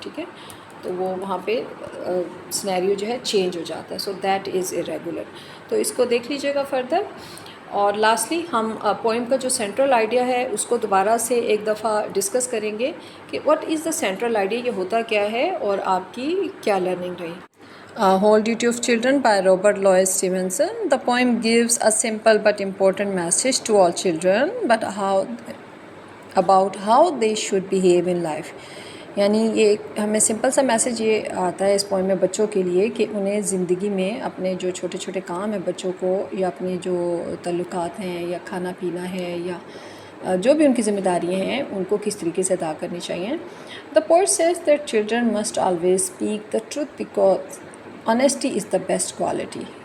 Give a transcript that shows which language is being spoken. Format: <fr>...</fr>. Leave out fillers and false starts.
<ur>ٹھیک ہے, تو وہ وہاں پہ سنیریو جو ہے چینج ہو جاتا ہے.</ur> <en>So that is irregular.</en> <ur>تو اس کو دیکھ لیجیے گا فردر. اور لاسٹلی ہم پوئم کا جو سینٹرل آئیڈیا ہے اس کو دوبارہ سے ایک دفعہ ڈسکس کریں گے کہ</ur> <en>what is the central idea,</en> <ur>یہ ہوتا کیا ہے اور آپ کی کیا لرننگ رہی.</ur> <en>Whole Duty of Children by Robert Louis Stevenson. The poem gives a simple but important message to all children, but about how they should behave in life.</en> <ur>یعنی یہ ہمیں سمپل سا میسیج یہ آتا ہے اس پوئم میں بچوں کے لیے کہ انہیں زندگی میں اپنے جو چھوٹے چھوٹے کام ہیں بچوں کو, یا اپنے جو تعلقات ہیں, یا کھانا پینا ہے, یا جو بھی ان کی ذمہ داریاں ہیں ان کو کس طریقے سے ادا کرنی چاہیے.</ur> <en>The poet says that children must always speak the truth because honesty is the best quality.</en>